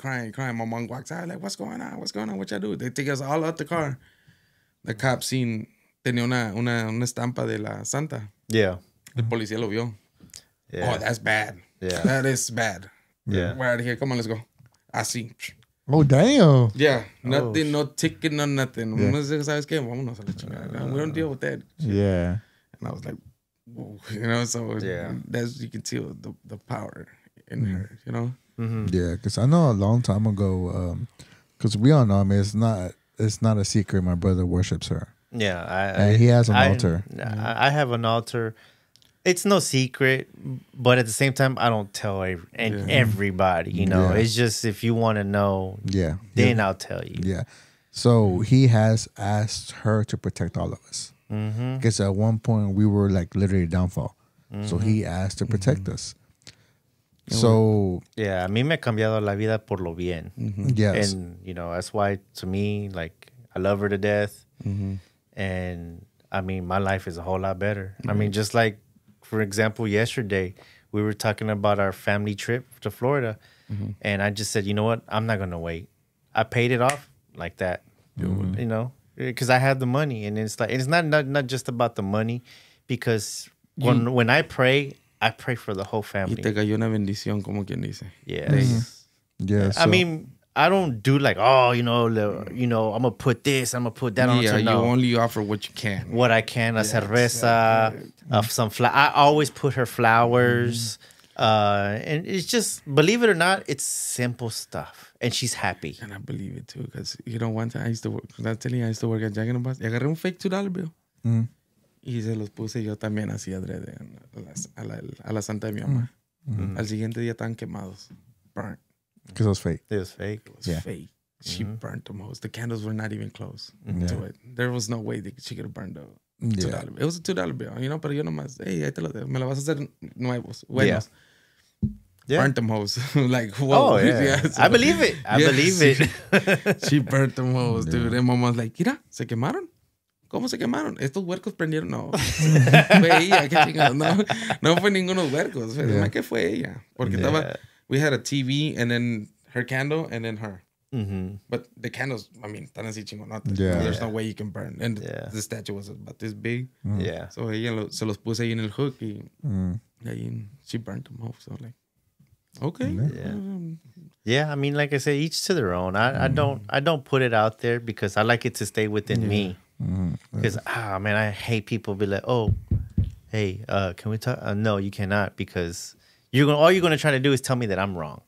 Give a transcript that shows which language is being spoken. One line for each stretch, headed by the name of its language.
English: My mom walks out like, what's going on? What y'all do? They take us all out the car. The cop seen.
Spanish: Tenía una estampa de la Santa.
English: Yeah.
Spanish: El policía lo vio.
English: Yeah. Oh, that's bad. Yeah. That is bad. Yeah. We're out of here. Come on, let's go. Así. Oh, damn. Yeah. Nothing, no ticket, no nothing. Yeah.
Spanish: Uno dice, ¿sabes qué? Vámonos a la chingada.
English: We don't deal with that. Yeah. And I was like, whoa. So that's, you can see the power in her, Yeah, because I know a long time ago, because we all know, I mean, it's not a secret my brother worships her. Yeah, and he has an altar. I have an altar. It's no secret, but at the same time, I don't tell everybody. It's just if you want to know, then I'll tell you. Yeah. So he has asked her to protect all of us. Because at one point we were like literally downfall. So he asked to protect us. So
Spanish: yeah, a mí me ha cambiado la vida por lo bien.
English: Yes. And that's why to me, like, I love her to death. And I mean, my life is a whole lot better. I mean, just like, for example, yesterday, we were talking about our family trip to Florida. And I just said, you know what? I'm not going to wait. I paid it off like that, because I had the money. And it's like, it's not just about the money, because when I pray for the whole family.
Spanish: Y te cayó una bendición, como quien dice.
English: Yes. Yeah. I mean, I don't do like, I'm gonna put this, I'm gonna put that on. Yeah, you only offer what you can. What I can, a cerveza, some flower. I always put her flowers, and it's just, believe it or not, it's simple stuff, and she's happy. And I believe it too, because one time I used to work. I used to work at Jack in the Box.
Spanish: Y agarré un
English: fake $2 bill.
Spanish: Y se los puse yo también así adrede a la Santa de mi mamá. Al siguiente día estaban quemados, burnt.
English: Because it was fake. It was fake. It was fake. She burnt them hoes. The candles were not even close to it. There was no way that she could have burned a $2 bill. It was a $2 bill,
Spanish: pero yo nomás, hey, ahí te lo dejo. Me lo vas a hacer nuevos, buenos.
English: Yeah. Burnt them hoes. Like, whoa. Oh, yeah. So, I believe it. I believe it. She burnt them hoes, dude. And mamá was like,
Spanish: mira, ¿se quemaron? ¿Cómo se quemaron? Estos huercos prendieron. No. Fue ella. ¿Qué chingados? No fue ninguno de los huercos. Fue que fue ella.
English: Porque we had a TV and then her candle and then her. But the candles, I mean,
Spanish: están así chingonotas.
English: Yeah. There's no way you can burn. And the statue was about this big. Yeah.
Spanish: So ella se los puse ahí en el hook y ahí
English: she burnt them off. So like, okay. Yeah, I mean, like I said, each to their own. I don't put it out there because I like it to stay within me. Because man, I hate people be like, oh, hey, can we talk? No, you cannot, because all you're gonna try to do is tell me that I'm wrong.